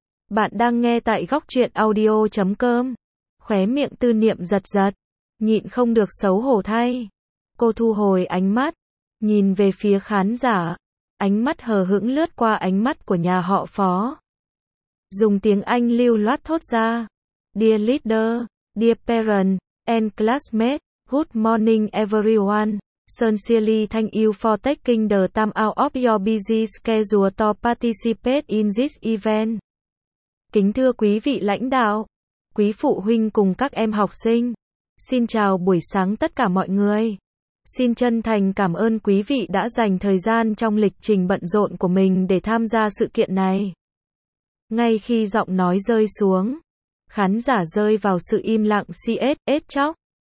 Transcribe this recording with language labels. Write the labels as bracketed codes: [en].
[vi] Bạn đang nghe tại góc truyện audio.com. Khóe miệng Tư Niệm giật giật, nhịn không được xấu hổ thay. Cô thu hồi ánh mắt, nhìn về phía khán giả. Ánh mắt hờ hững lướt qua ánh mắt của nhà họ Phó. Dùng tiếng Anh lưu loát thốt ra. [en] Dear leader, dear parent, and classmates, good morning everyone. Sincerely thank you for taking the time out of your busy schedule to participate in this event. [vi] Kính thưa quý vị lãnh đạo, quý phụ huynh cùng các em học sinh, xin chào buổi sáng tất cả mọi người. Xin chân thành cảm ơn quý vị đã dành thời gian trong lịch trình bận rộn của mình để tham gia sự kiện này. Ngay khi giọng nói rơi xuống, khán giả rơi vào sự im lặng siết chóc.